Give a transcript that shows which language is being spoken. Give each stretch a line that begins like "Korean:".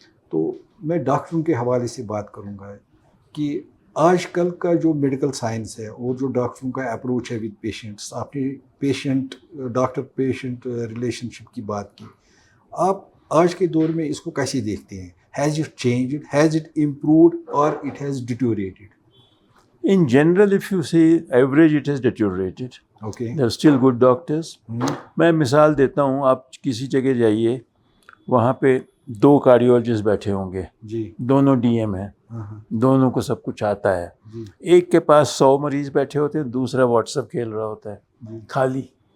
Urdu: تو میں ڈاکٹروں کے حوالے سے بات کروں گا کہ آج کل کا جو میڈیکل سائنس ہے اور جو ڈاکٹروں کا اپروچ ہے ود پیشنٹس, آپ نے پیشنٹ ڈاکٹر پیشنٹ ریلیشن شپ کی بات کی, آپ آج کے دور میں اس کو کیسے دیکھتے ہیں؟
English: Has it changed, has it improved اور it has deteriorated? In general, if you see average, it has deteriorated. Okay. There are still good doctors.
Urdu: میں مثال دیتا ہوں, آپ کسی جگہ جائیے, وہاں پہ 2 کارڈیولوجسٹ بیٹھے ہوں گے, دونوں ڈی ایم ہیں, دونوں کو سب کچھ آتا ہے. ایک کے پاس 100 مریض بیٹھے ہوتے ہیں, دوسرا واٹس ایپ کھیل رہا ہوتا ہے خالی.